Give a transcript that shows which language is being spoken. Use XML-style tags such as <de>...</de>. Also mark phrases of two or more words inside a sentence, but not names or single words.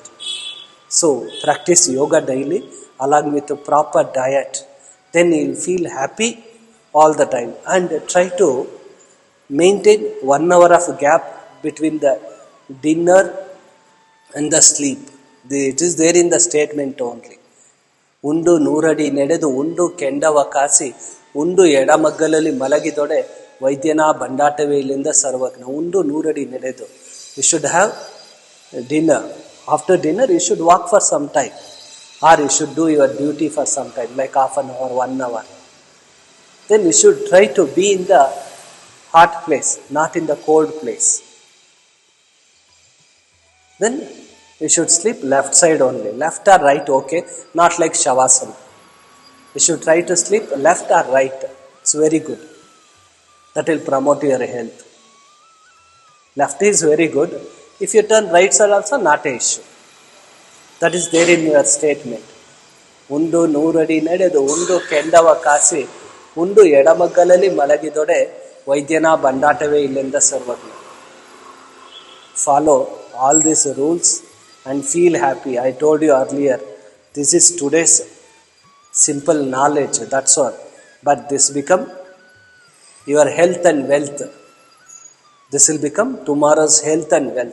<en>So, practice yoga daily along with a proper diet. Then you'll feel happy all the time. And try to maintain 1 hour of gap between the dinner and the sleep. It is there in the statement only.</en> <kn>Undu ನೂರಡಿ ನಡೆದು ಉಂಡು ಕೆಂಡವ ಕಾಸಿ ಉಂಡು ಎಡಮಗ್ಗಲಲ್ಲಿ ಮಲಗಿದೊಡೆ ವೈದ್ಯನ ಬಂಡಾಟವೇ ಇಲ್ಲಿಂದ ಸರ್ವಜ್ಞ. ಉಂಡು ನೂರಡಿ ನಡೆದು.</kn> <en>You should have dinner. After dinner, you should walk for some time. Or you should do your duty for some time, like half an hour, 1 hour. Then you should try to be in the hot place, not in the cold place. Then you should sleep left side only. Left or right, okay. Not like Shavasana. You should try to sleep left or right. It's very good. That will promote your health. Left is very good. If you turn right side also, not an issue. That is there in your statement.</en> <kn>Undu ನೂರಡಿ ನಡೆದು ಉಂಡು ಕೆಂಡವ ಕಾಸಿ ಉಂಡು ಎಡಮಗ್ಗಲಲ್ಲಿ ಮಲಗಿದೊಡೆ ವೈದ್ಯನ ಬಂಡಾಟವೇ ಇಲ್ಲಿಂದ ಸರ್ವಜ್ಞ.</kn> <en>Follow all these rules and feel happy. I told you earlier, this is today's simple knowledge, that's all. But this become your health and wealth. This will become tomorrow's health and wealth.</en>